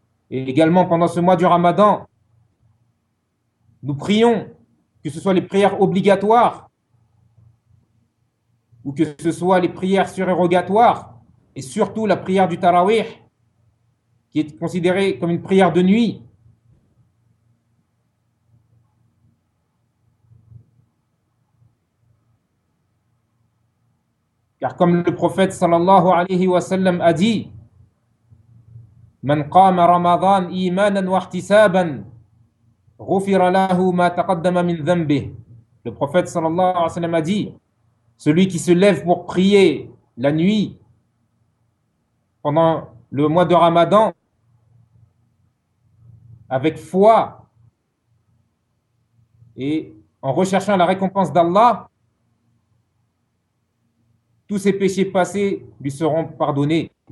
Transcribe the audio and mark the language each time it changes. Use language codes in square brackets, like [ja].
[fr] Et également, pendant ce mois du Ramadan, nous prions, que ce soit les prières obligatoires ou que ce soit les prières surérogatoires, et surtout la prière du Tarawih, qui est considérée comme une prière de nuit. Car comme le prophète sallallahu alayhi wa sallam a dit, [ar] من قام رمضان إيمانا واحتسابا غفر له ما تقدم من ذنبه. [fr] Le prophète sallallahu alayhi wa sallam a dit: celui qui se lève pour prier la nuit pendant le mois de Ramadan avec foi et en recherchant la récompense d'Allah, tous ses péchés passés lui seront pardonnés.